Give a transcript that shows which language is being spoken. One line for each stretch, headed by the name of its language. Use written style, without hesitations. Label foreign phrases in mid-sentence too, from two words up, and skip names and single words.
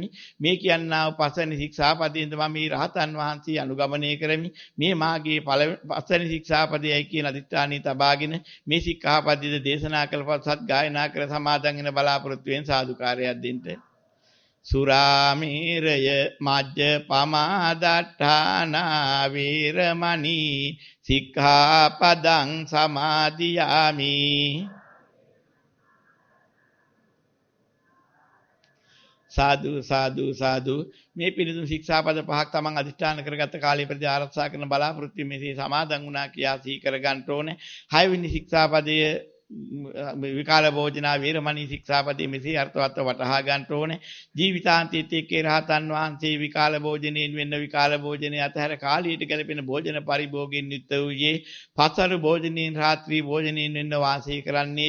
Sinhala: මේ කියන්නා පස්වෙනි ශික්ෂාපදයෙන්ද මම මේ රහතන් වහන්සේ අනුගමනය කරමි. මේ මාගේ පස්වෙනි ශික්ෂාපදයයි කියන අදිෂ්ඨානී තබාගෙන මේ ශික්ෂාපදයේ දේශනා කළ පස්සත් ගායනා කර සමාදන් වෙන බලාපොරොත්තු වෙන සාදුකාරයක් දෙන්න.
Pali: සුරාමේරය මජ්ජපමාදට්ඨානා වේරමණී සික්ඛාපදං සමාදියාමි. සාදු සාදු සාදු.
Sinhala: මේ පිළිතුරු ශික්ෂාපද පහක් තමන් අධිෂ්ඨාන කරගත්ත කාලය ප්‍රති ආරක්ෂා කරන බලාපොරොත්තු මෙසේ සමාදන් වුණා කියා සිහි කර ගන්න ඕනේ. 6 වෙනි ශික්ෂාපදයේ
Pali: විකාල භෝජනා වේරමණී
Sinhala: ශික්ෂාපදයේ මෙසේ අර්ථවත්ව වටහා ගන්න ඕනේ. ජීවිතාන්තයේදී රහතන් වහන්සේ විකාල භෝජනයෙන් වෙන්න විකාල භෝජනයේ අතහැර කාලීට ගැලපෙන භෝජන පරිභෝගයෙන් යුක්ත වූයේ පස්වරු භෝජනයෙන් රාත්‍රී භෝජනයෙන් වෙන්න වාසය කරන්නේය.